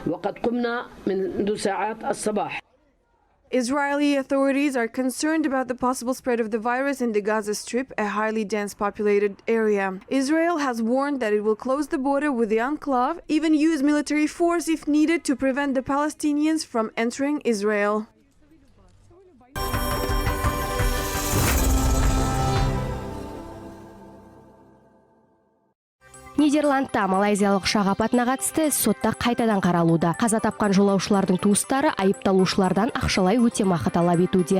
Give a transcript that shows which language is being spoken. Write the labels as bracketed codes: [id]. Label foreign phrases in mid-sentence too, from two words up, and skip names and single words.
[en] Israeli authorities are concerned about the possible spread of the virus in the Gaza Strip, a highly dense populated area. Israel has warned that it will close the border with the enclave, even use military force if needed to prevent the Palestinians from entering Israel. [kk] Нидерландта малайзиялық ұшақ апатына қатысты іс сотта қайтадан қаралуда. Қаза тапқан жолаушылардың туыстары айыпталушылардан ақшалай өтемақы талап етуде.